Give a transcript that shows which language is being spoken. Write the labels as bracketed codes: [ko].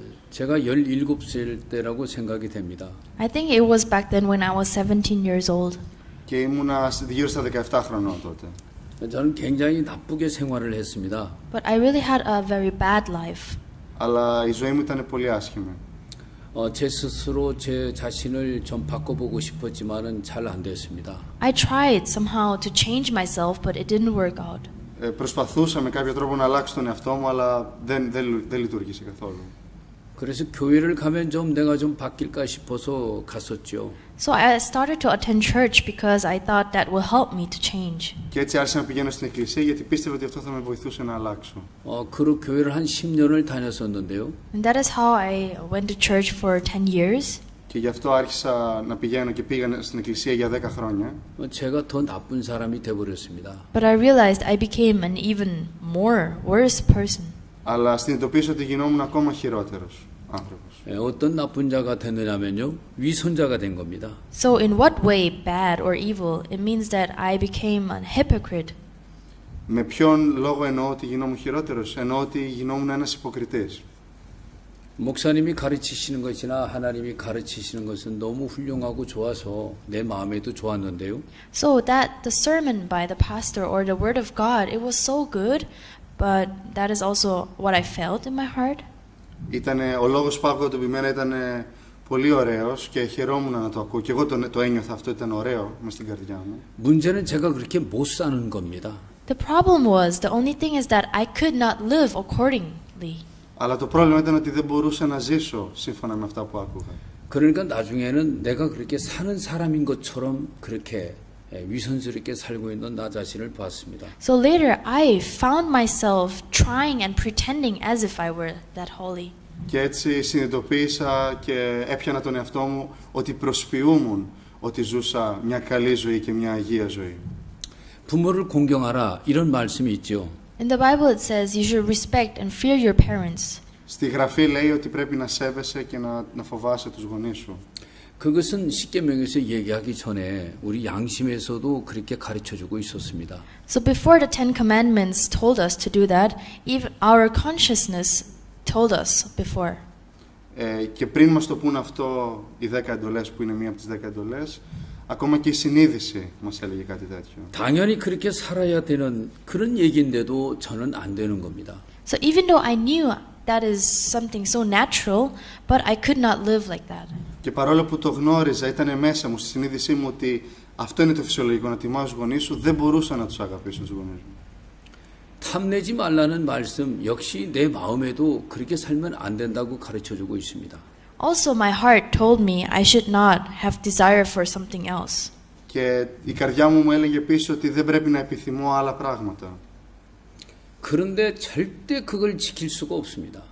[ko] 제가 17살 때라고 생각이 됩니다. [en] I think it was back then when I was 17 years old. [el] Και ήμουνα γύρω στα 17 χρονών τότε. [ko] 저는 굉장히 나쁘게 생활을 했습니다. [en] But I really had a very bad life. [el] Αλλά η ζωή μου ήταν πολύ άσχημη. [ko] 제 스스로 제 자신을 좀 바꿔보고 싶었지만은 잘 안 됐습니다. [en] I tried somehow to change myself, but it didn't work out. [el] Προσπαθούσα με κάποιο τρόπο να αλλάξω τον εαυτό μου, αλλά δεν λειτουργήσε καθόλου. [ko] 그래서 교회를 가면 좀 내가 좀 바뀔까 싶어서 갔었죠. [en] So I started to attend church because I thought that will help me to change. [el] Και έτσι άρχισα να πηγαίνω στην εκκλησία γιατί πίστευα ότι αυτό θα με βοηθούσε να αλλάξω. [ko] 그 교회를 한 10년을 다녔었는데요. [en] And that is how I went to church for 10 years. [el] Και γι' αυτό άρχισα να πηγαίνω και πήγα στην εκκλησία για 10 χρόνια. [ko] 제가 더 나쁜 사람이 돼 버렸습니다. [en] But I realized I became an even worse person. [el] Αλλά συνειδητοποίησα ότι γινόμουν ακόμα χειρότερος άνθρωπος. [ko] 어떤 나쁜 자가 됐느냐면요, 위선자가 된 겁니다. [en] So in what way, bad or evil, it means that I became a hypocrite. [el] Με ποιον λόγο εννοώ ότι γινόμουν χειρότερος? Εννοώ ότι γινόμουν ένας υποκριτής. [ko] 목사님이 가르치시는 것이나 하나님이 가르치시는 것은 너무 훌륭하고 좋아서 내 마음에도 좋았는데요. [en] So that the sermon by the pastor or the word of God, it was so good, but that is also what I felt in my heart. [el] Ο λόγος που άκουγα το ποιμένα ήταν πολύ ωραίος και χαιρόμουν να το ακούω. Και εγώ το ένιωθα αυτό, ήταν ωραίο μες στην καρδιά μου. [ko] 문제는 제가 그렇게 못 사는 겁니다. [en] The problem was, the only thing is that I could not live accordingly. [el] Αλλά το πρόβλημα ήταν ότι δεν μπορούσα να ζήσω σύμφωνα με αυτά που άκουγα. [ko] 그러니까 나중에는 내가 그렇게 사는 사람인 것처럼 그렇게 위선스럽게 살고 있는 나 자신을 봤습니다. [en] So later, I found myself trying and pretending as if I were that holy. [el] Και έτσι συνειδητοποίησα και έπιανα τον εαυτό μου ότι προσποιούμουν ότι ζούσα μια καλή ζωή και μια αγία ζωή. [ko] 부모를 공경하라 이런 말씀이 있죠. [en] In the Bible it says you should respect and fear your parents. [el] Στη Γραφή λέει ότι πρέπει να σέβεσαι και να φοβάσαι τους γονείς σου. [ko] 그것은 십계명에서 얘기하기 전에 우리 양심에서도 그렇게 가르쳐주고 있었습니다. [en] So before the Ten Commandments told us to do that, even our consciousness told us before. [el] Και πριν μας το πούν αυτό οι 10 εντολές, που είναι μία από τις 10 εντολές, ακόμα και η συνείδηση μας έλεγε κάτι τέτοιο. [ko] 당연히 그렇게 살아야 되는 그런 얘기인데도 저는 안 되는 겁니다. [en] So even though I knew that is something so natural, but I could not live like that. [el] Και παρόλο που το γνώριζα, ήταν μέσα μου, στη συνείδησή μου ότι αυτό είναι το φυσιολογικό, να τιμάς τους γονείς σου, δεν μπορούσα να τους αγαπήσω τους γονείς μου. [ko] 탐내지 말라는 말씀 역시 내 마음에도 그렇게 살면 안 된다고 가르쳐주고 있습니다. [en] Also, my heart told me I should not have desire for something else. [el] Και η καρδιά μου έλεγε επίσης ότι δεν πρέπει να επιθυμώ άλλα πράγματα. [ko] 그런데 절대 그걸 지킬 수가 없습니다.